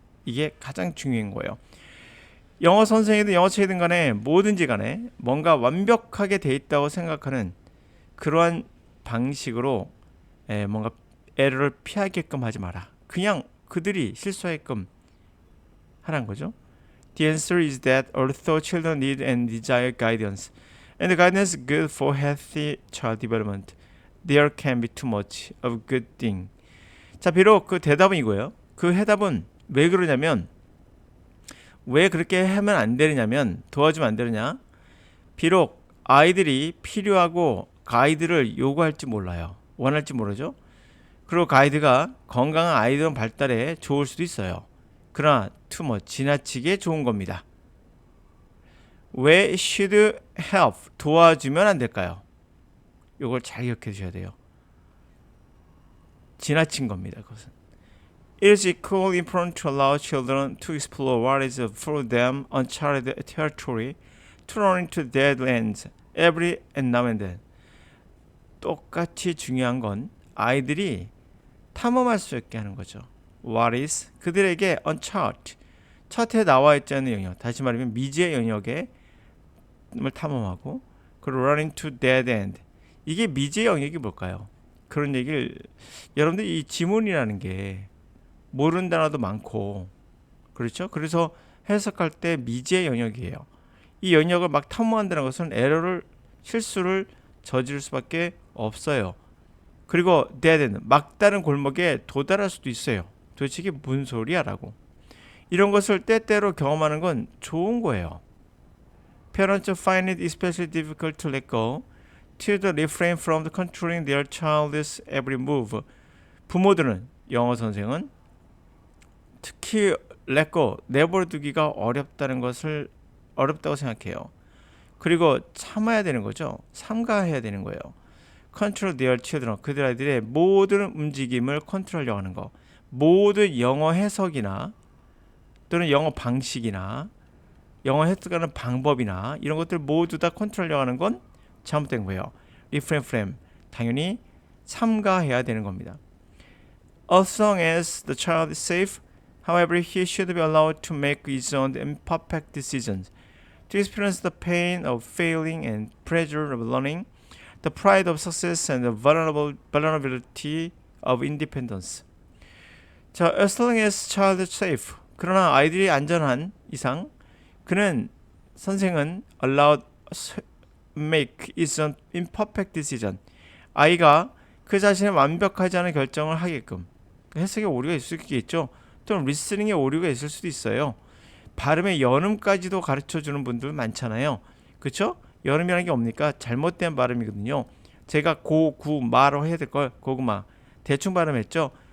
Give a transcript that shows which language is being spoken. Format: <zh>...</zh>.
<ko>이게 가장 중요한 거예요. 영어 선생이든 영어 책이든 간에 뭐든지 간에 뭔가 완벽하게 돼 있다고 생각하는 그러한 방식으로 뭔가 에러를 피하게끔 하지 마라. 그냥 그들이 실수하게끔 하라는 거죠.</ko> <en>The answer is that although children need and desire guidance, and the guidance is good for healthy child development, there can be too much of good thing.</en> <ko>자, 비록 그 대답은 이거예요. 그 해답은 왜 그러냐면 왜 그렇게 하면 안 되느냐면 도와주면 안 되느냐. 비록 아이들이 필요하고 가이드를 요구할지 몰라요. 원할지 모르죠. 그리고 가이드가 건강한 아이들 발달에 좋을 수도 있어요. 그러나</ko> <en>too much</en> <ko>지나치게 좋은 겁니다. 왜</ko> <en>should help</en> <ko>도와주면 안 될까요? 이걸 잘 기억해 두셔야 돼요. 지나친 겁니다. 그것은.</ko> <en>It is equally important to allow children to explore what is for them uncharted territory, to run into dead ends every and now and then.</en> <ko>똑같이 중요한 건 아이들이 탐험할 수 있게 하는 거죠.</ko> <en>What is</en> <ko>그들에게 uncharted 차트에 나와 있지 않은 영역, 다시 말하면 미지의 영역에 탐험하고 그리고</ko> <en>run into dead end.</en> <ko>이게 미지의 영역이 뭘까요? 그런 얘기를 여러분들 이 지문이라는 게 모르는 단어도 많고 그렇죠? 그래서 해석할 때 미지의 영역이에요. 이 영역을 막 탐험한다는 것은 에러를 실수를 저지를 수밖에 없어요. 그리고 dead 막다른 골목에 도달할 수도 있어요. 도대체 이게 무슨 소리야 라고. 이런 것을 때때로 경험하는 건 좋은 거예요.</ko> <en>Parents find it especially difficult to let go, to refrain from controlling their child's every move.</en> <ko>부모들은 영어 선생은 특히</ko> <en>let go,</en> <ko>내버려두기가 어렵다고 생각해요. 그리고 참아야 되는 거죠. 삼가해야 되는 거예요.</ko> <en>Control their children,</en> <ko>그들 아이들의 모든 움직임을 컨트롤하려고 하는 거. 모든 영어 해석이나 또는 영어 방식이나 영어 해석하는 방법이나 이런 것들 모두 다 컨트롤하려고 하는 건 잘못된 거예요.</ko> <en>Refrain from,</en> <ko>당연히 삼가해야 되는 겁니다.</ko> <en>As long as the child is safe, however, he should be allowed to make his own imperfect decisions, to experience the pain of failing and pleasure of learning, the pride of success and the vulnerability of independence.</en> <ko>자,</ko> <en>as long as child is safe.</en> <ko>그러나 아이들이 안전한 이상, 선생은</ko> <en>allowed make his own imperfect decision.</en> <ko>아이가 그 자신의 완벽하지 않은 결정을 하게끔. 해석에 오류가 있을 수 있겠죠. 또는 리스닝에 오류가 있을 수도 있어요. 발음의 연음까지도 가르쳐주는 분들 많잖아요. 그렇죠? 연음이라는 게 뭡니까? 잘못된 발음이거든요. 제가 마로 해야 될 걸 고구마 대충 발음했죠.</ko>